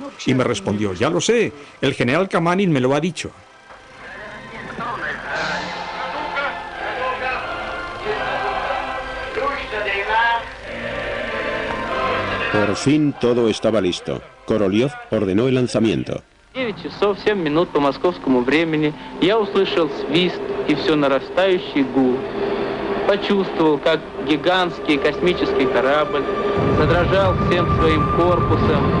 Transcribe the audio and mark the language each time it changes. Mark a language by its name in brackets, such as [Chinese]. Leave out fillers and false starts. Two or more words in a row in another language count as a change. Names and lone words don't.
[Spanish] Y me respondió: ya lo sé, el general Kamanin me lo ha dicho. Por fin todo estaba listo. Korolev ordenó el lanzamiento. [Russian] 9 часов 7 минут по московскому времени я услышал свист и все нарастающий гул. Почувствовал, как гигантский космический корабль задрожал всем своим корпусом.